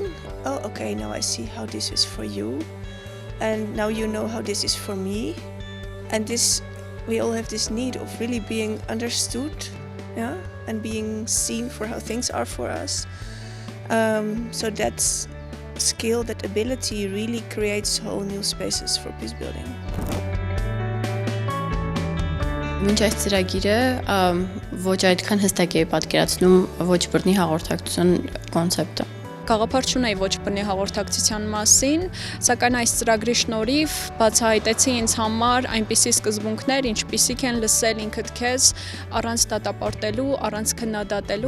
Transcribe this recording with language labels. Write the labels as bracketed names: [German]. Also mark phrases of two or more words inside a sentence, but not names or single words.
[English] Oh, okay, now I see how this is for you, and now you know how this is for me. And this, we all have this need of really being understood, and being seen for how things are for us. So that's skill, that ability really creates whole new spaces for peace building. [Armenian] Մինչ այս ծրագիրը ոչ այդքան հստակ է պատկերացնում ոչ բռնի հաղորդակցություն կոնցեպտը։ Գաղափար չունեի ոչ բռնի հաղորդակցության մասին, սակայն այս ծրագրի շնորհիվ բացահայտեցի ինձ համար այնպիսի սկզբունքներ, ինչպիսիք են լսել ինքդ քեզ առանց դատապարտելու, առանց քննադատելու։